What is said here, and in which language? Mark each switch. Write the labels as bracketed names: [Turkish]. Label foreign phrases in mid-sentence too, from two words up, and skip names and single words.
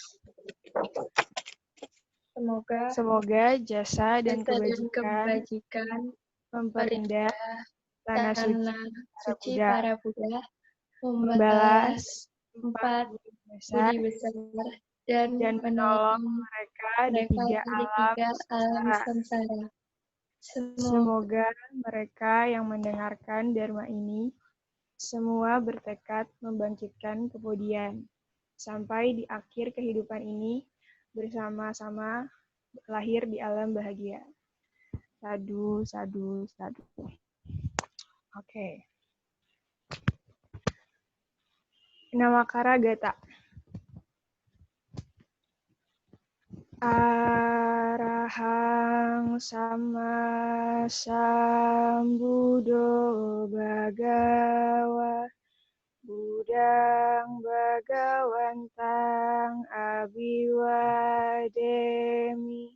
[Indonesian] Semoga jasa dan kebajikan memperindah tanah suci para Buddha, membalas 4 budi besar, dan menolong mereka di 3 alam samsara. Semoga mereka yang mendengarkan Dharma ini semua bertekad membangkitkan kemudian sampai di akhir kehidupan ini bersama-sama lahir di alam bahagia. [Pali] Sadu, sadu, sadu. Oke. Namakara Gata. Arahang sama sambudo bhagawa Budang Bhagawantang Abiwademi.